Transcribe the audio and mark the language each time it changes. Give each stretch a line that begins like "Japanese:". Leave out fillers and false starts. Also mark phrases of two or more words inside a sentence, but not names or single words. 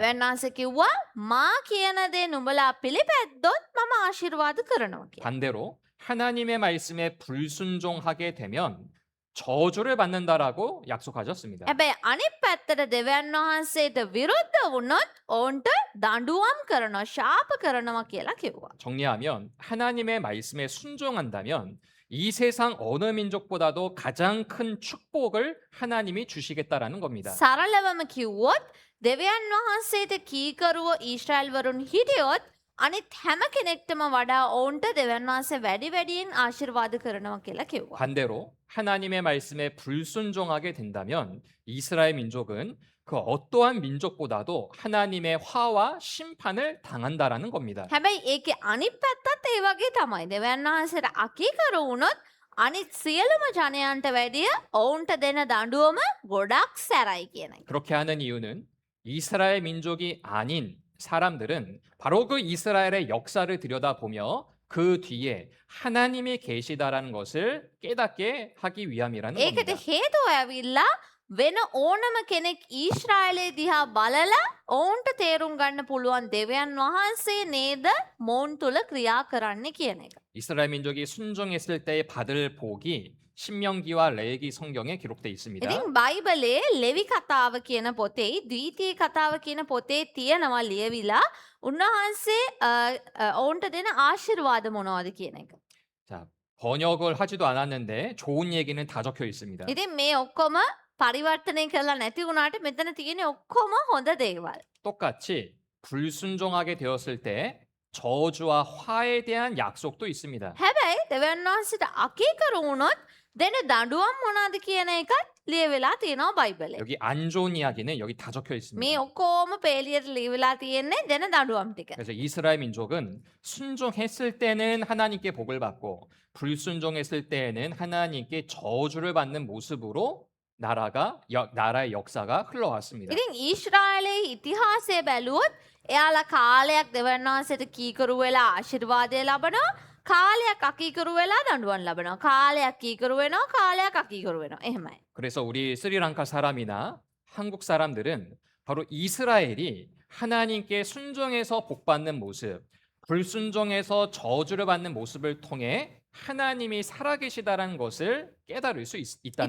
Sinhala: දෙවියන් වහන්සේ කිව්වා මා කියන දේ නුඹලා පිළිපැද්දොත් මම ආශිර්වාද කරනවා කියලා.
Korean: 반대로 하나님의 말씀에 불순종하게 되면 저주를 받는다라고 약속하셨습니다.
Sinhala: හැබැයි අනිත් පැත්තට දෙවියන් වහන්සේට විරුද්ධ වුණොත් ඔවුන්ට දඬුවම් කරනවා ශාප කරනවා කියලා කිව්වා.
Korean: 정리하면 하나님의 말씀에 순종한다면 이 세상 어느 민족보다도 가장 큰 축복을 하나님이 주시겠다라는 겁니다.
Sinhala: සරලවම කිව්වොත් දෙවියන් වහන්සේට කීකරුව ඊශ්‍රායල් වරුන් හිටියොත් අනිත් හැම කෙනෙක්ටම වඩා ඔවුන්ට දෙවියන් වහන්සේ වැඩි වැඩියෙන් ආශිර්වාද කරනවා කියලා කිව්වා.
Korean: 반대로 하나님의 말씀에 불순종하게 된다면 이스라엘 민족은 그 어떠한 민족보다도 하나님의 화와 심판을 당한다라는 겁니다.
Sinhala: හැබැයි ඒකේ අනිත් පැත්තත් ඒ වගේ තමයි. දෙවියන් වහන්සේට අකීකරු වුණොත් අනිත් සියලුම ජනයන්ට වැඩිය ඔවුන්ට දෙන දඬුවම ගොඩක් සැරයි කියන එක.
Korean: 그렇게 하는 이유는 이스라엘 민족이 아닌 사람들은 바로 그 이스라엘의 역사를 들여다보며 그 뒤에 하나님이 계시다라는 것을 깨닫게 하기 위함이라는
Sinhala: ඒකට
Korean: 겁니다.
Sinhala: හේතුව ඇවිල්ලා වෙන ඕනම කෙනෙක් ඊශ්‍රායලේ දිහා බලලා ඔවුන්ට තේරුම් ගන්න පුළුවන් දෙවියන් වහන්සේ නේද මොවුන් තුල ක්‍රියා කරන්නේ කියන එක.
Korean: 이스라엘 민족이 순종했을 때 받을 복이 신명기와 레위기 성경에 기록되어 있습니다.
Sinhala: ඉතින් බයිබලයේ ලෙවි කතාව කියන පොතේ ද්විතීය කතාව කියන පොතේ තියෙනවා ලියවිලා උන්වහන්සේ ඔවුන්ට දෙන ආශිර්වාද මොනවද කියන එක.
Korean: 자, 번역을 하지도 않았는데 좋은 얘기는 다 적혀 있습니다.
Sinhala: ඉතින් මේ ඔක්කොම පරිවර්තනය කරලා නැති වුණාට මෙතන තියෙන ඔක්කොම හොඳ දේවල්.
Korean: 똑같이 불순종하게 되었을 때 저주와 화에 대한 약속도 있습니다.
Sinhala: හැබැයි දෙවියන් වහන්සේට අකීකරු වුණොත් දෙන දඬුවම් මොනවද කියන එකත් ලියවිලා තියෙනවා බයිබලේ.
Korean: 여기 안 좋은 이야기는 여기 다 적혀
Sinhala: මේ
Korean: 있습니다.
Sinhala: ඔක්කොම පේලියට ලියවිලා තියෙන්නේ දෙන දඬුවම් ටික.
Korean: 그래서 이스라엘 민족은 순종했을 때는 하나님께 복을 받고 불순종했을 때에는 하나님께 저주를 받는 모습으로 나라의 역사가 흘러왔습니다.
Sinhala: ඉතින් ඊශ්‍රායලයේ ඉතිහාසය බැලුවොත් එයාලා කාලයක් දෙවියන් වහන්සේට කීකරු වෙලා ආශිර්වාදය ලබනවා කාලයක් අකීකරු වෙලා දඬුවම් ලබනවා කාලයක් කීකරු වෙනවා කාලයක් අකීකරු වෙනවා එහෙමයි.
Korean: 그래서 우리 스리랑카 사람이나 한국 사람들은 바로 이스라엘이 하나님께 순종해서 복받는 모습, 불순종해서 저주를 받는 모습을 통해 하나님이 살아계시다라는 것을 깨달을 수 있다는